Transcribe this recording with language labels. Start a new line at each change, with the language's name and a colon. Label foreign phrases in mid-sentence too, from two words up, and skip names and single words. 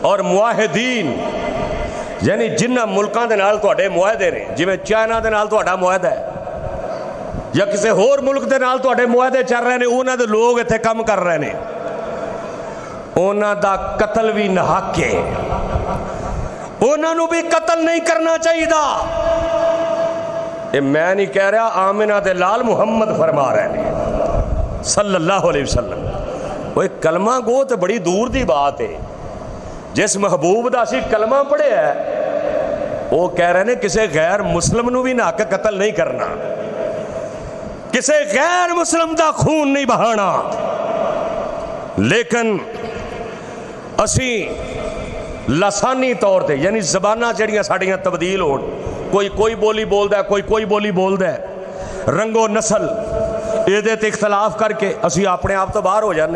Punjabi: اور معاہدین یعنی جنہاں ملکاں دے نال تہاڈے معاہدے نے، جویں چائنا دے نال تہاڈا معاہدہ ہے یا کسی ہور ملک دے نال تہاڈے معاہدے چل رہے نے، انہاں دے لوگ ایتھے کام کر رہے نے، انہاں دا قتل بھی ناحق ہے، انہاں نوں بھی قتل نہیں کرنا چاہیے. یہ میں نہیں کہہ رہا، آمنہ دے لال محمد فرما رہے نے
Arabic: صلى الله عليه وسلم.
Punjabi: وہ کلمہ گو تو بڑی دور دی بات ہے. جس محبوب دا اسیں کلمہ پڑھیا ہے، وہ کہہ رہے نے کسی غیر مسلم نوں بھی ناحق قتل نہیں کرنا، کسی غیر مسلم دا خون نہیں بہانا. لیکن اسی لسانی طور پر یعنی زباناں جڑیاں ساڈیاں تبدیل ہو، کوئی بولی بولتا ہے، کوئی بولی بولتا ہے، رنگ و نسل یہ اختلاف کر کے اسی اپنے آپ تو باہر ہو جانے.